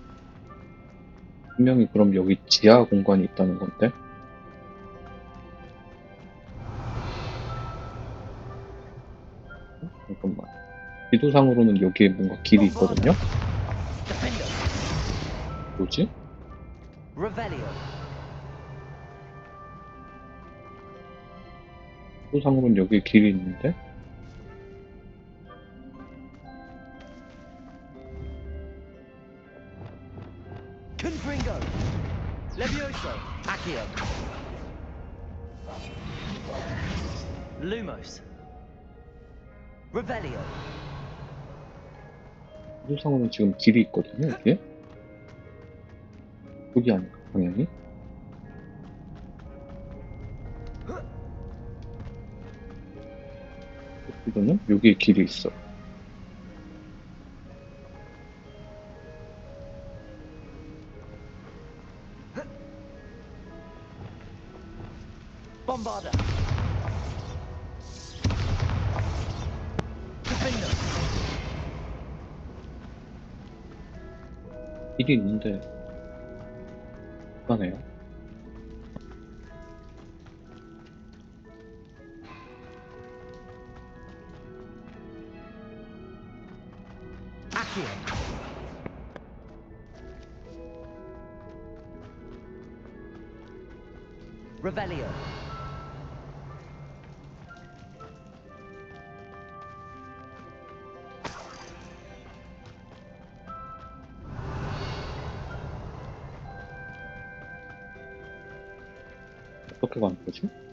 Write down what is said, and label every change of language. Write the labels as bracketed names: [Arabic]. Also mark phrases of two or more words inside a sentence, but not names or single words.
[Korean] 분명히 그럼 여기 지하 공간이 있다는 건데 잠깐만 지도상으로는 여기에 뭔가 길이 있거든요? Defender. 뭐지? Revelio. 지도상으로는 여기에 길이 있는데 Confringo. [Latin] Levioso. Accio. Lumos. [Korean] Revelio. 지도상으로는 지금 길이 있거든요, 여기에? 여기 아닐까, 방향이? 이거는 여기에 길이 있어. Bombarda. Defender. 길이 있는데 불안해요. Accio. Revelio. 어떻게 가는 거지?